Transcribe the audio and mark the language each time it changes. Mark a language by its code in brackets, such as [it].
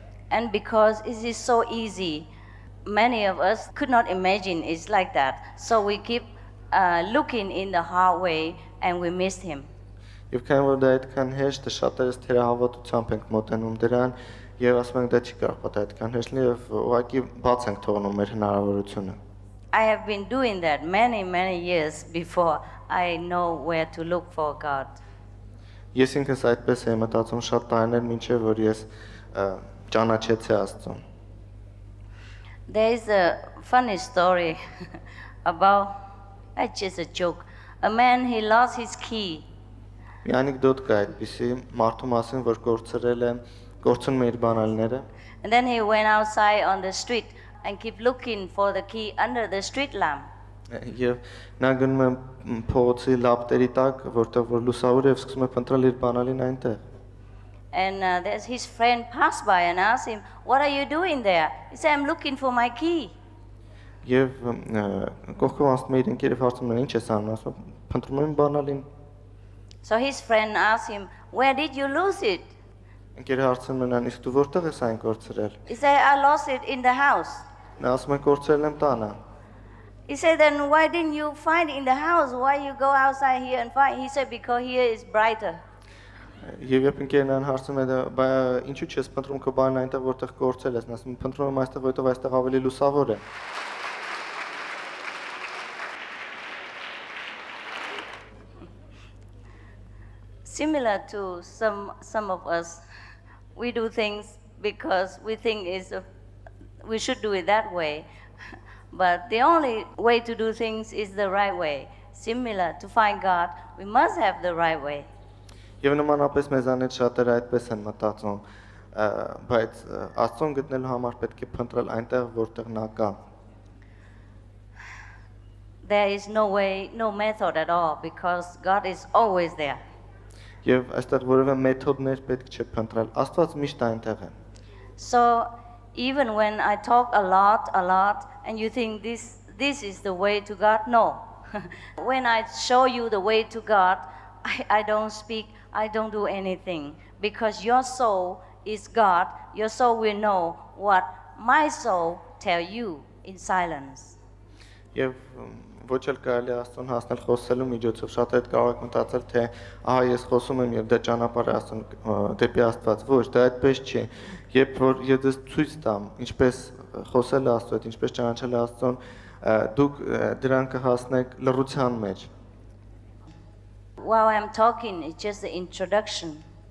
[en] And because it is so easy, many of us could not imagine it's like that. So we keep looking in the hard way and we missed him. [hy] Եվ քանի որ դա այդքան հեշտ է, շատերս թերահավատությամբ ենք մոտենում դրան եւ ասում ենք դա չի կարող պատահել այդքան հեշտ լինի եւ ուղղակի բաց ենք թողնում մեր հնարավորությունը։ [en] I have been doing that many years before I know where to look for God. [hy] Ես ինքս այդպես եմ մտածում շատ տարիներ մինչև որ ես ճանաչեցի Աստծուն։ [en] There is a funny story about, it's just a joke. A man, he lost his key. [hy] Մի անեկդոտ կա այդպիսի մարդու մասին, որ կորցնում է իր բանալիները։ [en] And then he went outside on the street and keep looking for the key under the street lamp. [hy] Եվ նա գնում է փողոցի լապտերի տակ, որտեղ որ լուսավոր է, եւ սկսում է փնտրել իր բանալին այնտեղ։ [en] And there's his friend passed by and asked him, "What are you doing there?" He said, "I'm looking for my key." [hy] Եվ կողքով անցնում է իր ընկերը հարցնում է, ինչ ես անում, ասում է, փնտրում եմ բանալին։ [en] So his friend asked him, "Where did you lose it?" [hy] Ընկերը հարցնում է նրան, իսկ դու որտեղ ես այն կորցրել։ [en] He said, "I lost it in the house." [hy] Նա ասում է, կորցրել եմ տանը։ [en] He said, "Then why didn't you find it in the house? Why you go outside here and find?" He said, "Because here is brighter." [hy] Եվ երբ ընկերն այն հարցում է, բա ինչու՞ չես փնտրում քո բանն այնտեղ որտեղ կորցրել ես, նա ասում է, փնտրում եմ այստեղ, որտեղ այստեղ ավելի լուսավոր է։ [en] Similar to some of us, we do things because we think we should do it that way. But the only way to do things is the right way. Similar to find God, we must have the right way. [hy] Եվ նմանապես մեզանից շատերը այդպես են մտածում, բայց Աստծուն գտնելու համար պետք է փնտրել այնտեղ, որտեղ նա կա։ [en] There is no way, no method at all, because God is always there. [hy] Եվ այստեղ որևէ մեթոդներ պետք չէ փնտրել, Աստված միշտ այնտեղ է։ [en] So even when I talk a lot, and you think this is the way to God, no. When I show you the way to God, I don't speak, I don't do anything, because your soul is God. Your soul will know what my soul tell you in silence. [hy] Եվ ոչ էլ կարելի Աստծուն հասնել խոսելու միջոցով, շատ այդ կարող եք մտածել, թե ահա ես խոսում եմ եւ դա ճանապարհ է Աստծուն դեպի Աստված, ոչ, դա այդպես չի։ Երբ որ ես ցույց տամ, ինչպես խոսել Աստծո հետ, ինչպես ճանաչել Աստծուն, դուք դրան կհասնեք լռության մեջ։ [en] While I'm talking, it's just the introduction.